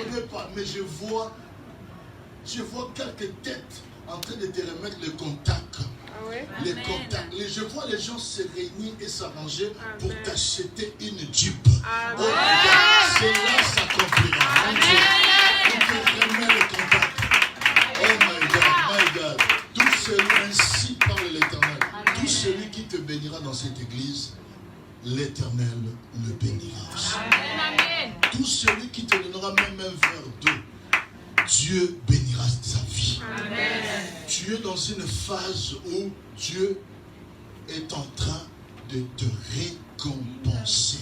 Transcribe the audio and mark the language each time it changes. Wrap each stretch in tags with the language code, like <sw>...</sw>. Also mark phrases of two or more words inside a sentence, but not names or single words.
<fr>Je ne connais pas, mais je vois quelques têtes en train de te remettre le contact. Les contacts. Je vois les gens se réunir et s'arranger pour t'acheter une Jeep. Oh, cela s'accomplira. On te remet le contact.</fr> <en>Oh my God.</en> <fr>Tout celui, ainsi parle l'Éternel. Tout celui qui te bénira dans cette église, l'Éternel le bénira. Amen. Tout celui qui te donnera même un verre d'eau, Dieu bénira sa vie. Amen. Tu es dans une phase où Dieu est en train de te récompenser.</fr>